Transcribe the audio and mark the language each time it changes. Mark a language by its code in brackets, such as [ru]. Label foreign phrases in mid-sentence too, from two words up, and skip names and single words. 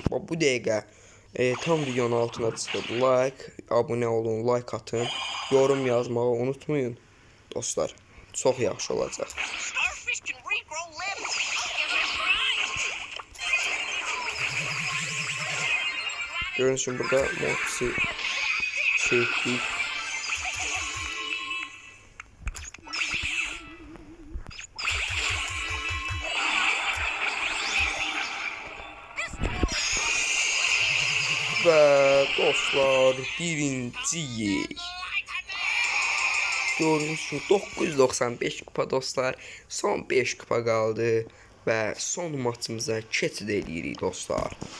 [az] Bu dəqiqə tam videonun altına çıxıb like, abunə olun, like atın, yorum yazmağı unutmayın dostlar. Çox yaxşı olacaq. Görünüş üçün burada Mortis'i çekdik. [tr] Ve dostlar birinciyik. Gördüğünüz gibi 995 kupa dostlar. Son 5 kupa kaldı. Ve son maçımıza keçid edirik dostlar.